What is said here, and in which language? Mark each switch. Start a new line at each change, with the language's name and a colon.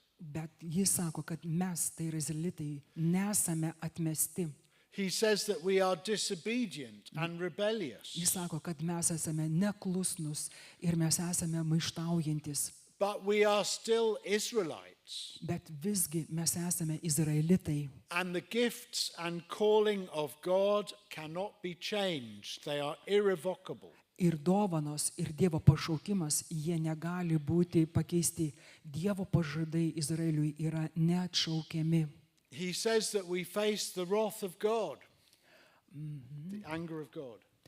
Lithuanian: Bet jis sako, kad mes, tai yra izraelitai, nesame atmesti.
English: He says that we are disobedient and rebellious.
Lithuanian: Jis sako, kad mes esame neklusnus ir mes esame maištaujantis.
English: But we are still Israelites.
Lithuanian: Bet visgi mes esame izraelitai.
English: And the gifts and calling of God cannot be changed. They are irrevocable.
Lithuanian: Ir dovanos, ir Dievo pašaukimas, jie negali būti pakeisti. Dievo pažadai Izraeliui yra neatšaukiami.
English: He says that we face the wrath of God, the anger of God.